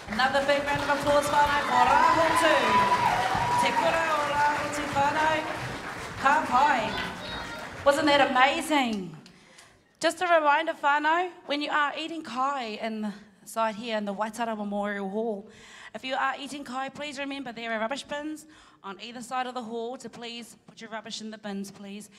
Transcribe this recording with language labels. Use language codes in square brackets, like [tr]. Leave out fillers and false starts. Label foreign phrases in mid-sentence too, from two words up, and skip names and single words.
[en] Another big round of applause, whānau, for Rahotu. Te Kura o Rahotu Whanau. [mi] Ka pai. [en] Wasn't that amazing? Just a reminder, whānau, when you are eating kai inside here in the Waitara Memorial Hall, if you are eating kai, please remember there are rubbish bins on either side of the hall to please put your rubbish in the bins, please.